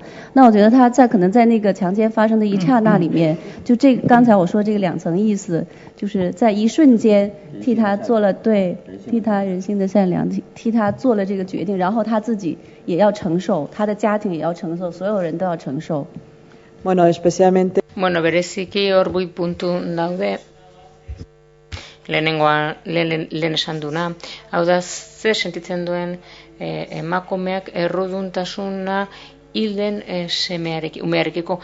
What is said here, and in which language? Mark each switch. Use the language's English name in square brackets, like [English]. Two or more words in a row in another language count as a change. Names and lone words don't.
[Chinese] 那我觉得她可能在那个强奸发生的一刹那里面，就刚才我说这个两层意思，就是在一瞬间替她做了替她人性的善良，替她做了这个决定，然后她自己也要承受，她的家庭也要承受，所有人都要承受。 [Basque] bereziki hor bi puntu daude. Lehen esan duna, hau da, ze sentitzen duen emakumeak erruduntasuna hilden umearekiko.